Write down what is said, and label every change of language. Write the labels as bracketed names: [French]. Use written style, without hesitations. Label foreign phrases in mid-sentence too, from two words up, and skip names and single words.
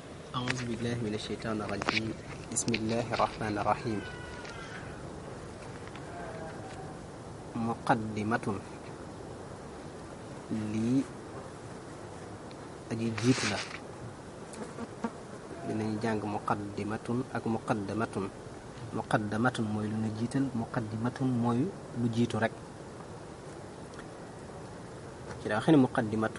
[Arabic] أعوذ بالله من الشيطان الرجيم بسم الله الرحمن الرحيم [Wolof] muqaddimatun lii aji jiitu la dinañu jàng muqaddimatun ak muqaddamatun mooy lu ñu jiital muqaddimatun mooy lu jiitu rek ci daa xam ne muqaddimatun